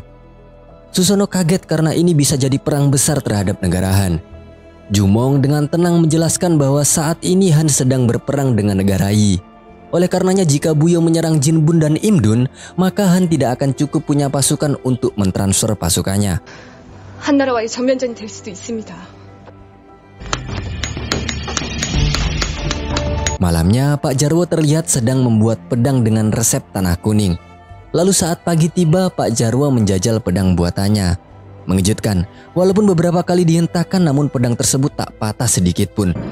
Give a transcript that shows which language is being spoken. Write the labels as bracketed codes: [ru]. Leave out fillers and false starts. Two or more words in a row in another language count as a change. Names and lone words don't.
[id] Susono kaget karena ini bisa jadi perang besar terhadap negara Han. Jumong dengan tenang menjelaskan bahwa saat ini Han sedang berperang dengan negara Yi. Oleh karenanya jika Buyo menyerang Jinbun dan Imdun, maka Han tidak akan cukup punya pasukan untuk mentransfer pasukannya. [ko] 한나라와의 전면전이 될 수도 있습니다. [id] Malamnya, Pak Jarwo terlihat sedang membuat pedang dengan resep tanah kuning. Lalu saat pagi tiba, Pak Jarwo menjajal pedang buatannya. Mengejutkan, walaupun beberapa kali dihentakkan, namun pedang tersebut tak patah sedikit pun.